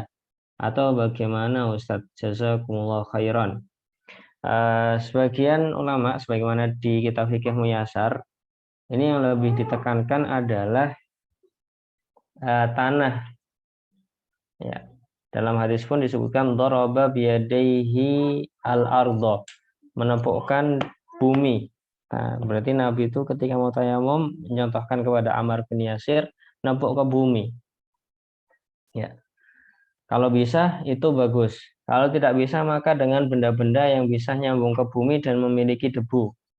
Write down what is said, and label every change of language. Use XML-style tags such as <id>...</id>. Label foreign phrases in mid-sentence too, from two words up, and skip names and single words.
<id>Atau bagaimana Ustaz?</id> <ar>جزاكم الله خيرا.</ar> <id>Sebagian ulama, sebagaimana di kitab fikih Muyasar, ini yang lebih ditekankan adalah tanah. Ya. Dalam hadis pun disebutkan</id> <ar>ضرب بيديه الأرض,</ar> <id>menepukkan bumi. Nah, berarti Nabi itu ketika mau tayamum menyontohkan kepada Ammar bin Yasir, nepuk ke bumi. Ya. Kalau bisa itu bagus. Kalau tidak bisa maka dengan benda-benda yang bisa nyambung ke bumi dan memiliki debu.</id>